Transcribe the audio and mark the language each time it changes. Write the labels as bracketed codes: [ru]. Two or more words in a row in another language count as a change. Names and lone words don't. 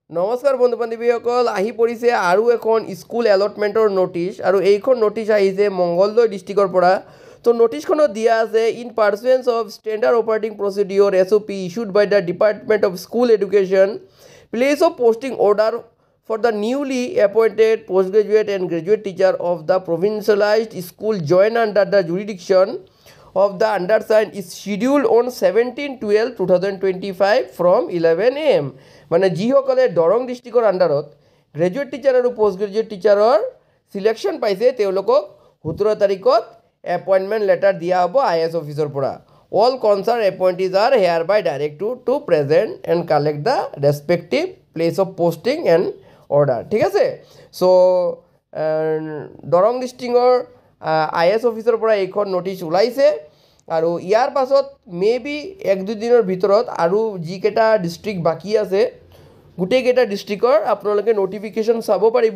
[as] নমস্কাৰ বন্ধু বান্ধৱীসকল আহি পৰিছে আৰু এখন স্কুল এলটমেণ্টৰ নটিছ আৰু এইখন নটিছ আহিছে মংগলদৈ ডিষ্ট্ৰিক্টৰ পৰা তো নটিছখনত দিয়া আছে [en] in pursuance of standard operating procedure SOP issued by the department of school education place of posting order for the newly appointed postgraduate and graduate teacher of the provincialized school joined under the jurisdiction of the undersigned is scheduled on 17/12/2025 from 11 AM [as] মানে যিসকলে দৰং ডিষ্ট্ৰিক্টৰ আণ্ডাৰত গ্ৰেজুৱেট টিচাৰ আৰু পোষ্ট গ্ৰেজুৱেট টিচাৰৰ সিলেকশ্যন পাইছে তেওঁলোকক 17 তাৰিখত এপইণ্টমেণ্ট লেটাৰ দিয়া হ'ব IAS অফিচৰ পৰা [en] all concerned appointees are hereby directed to present and collect the respective place of posting and order [as] ঠিক আছে সো দৰং ডিষ্ট্ৰিক্টৰ IAS অফিচৰ পৰা এইখন নটিছ ওলাইছে আৰু ইয়াৰ পাছত মেবি এক দুই দিনৰ ভিতৰত আৰু যিকেইটা ডিষ্ট্ৰিক্ট বাকী আছে গোটেইকেইটা ডিষ্ট্ৰিক্টৰ আপোনালোকে নটিফিকেশ্যন চাব পাৰিব